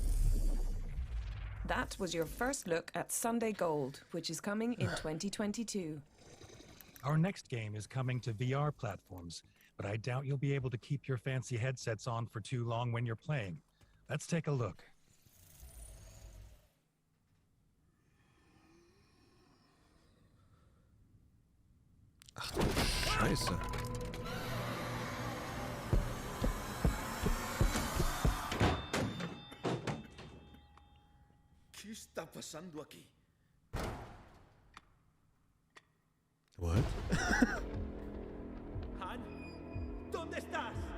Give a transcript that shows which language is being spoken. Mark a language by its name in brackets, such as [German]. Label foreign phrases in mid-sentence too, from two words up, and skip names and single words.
[English] That was your first look at Sunday Gold, which is coming in 2022. Our next game is coming to VR platforms, but I doubt you'll be able to keep your fancy headsets on for too long when you're playing. Let's take a look. [German] Ach du Scheiße. [Spanish] ¿Qué está pasando aquí? [English] What? [Spanish] Han, ¿dónde estás?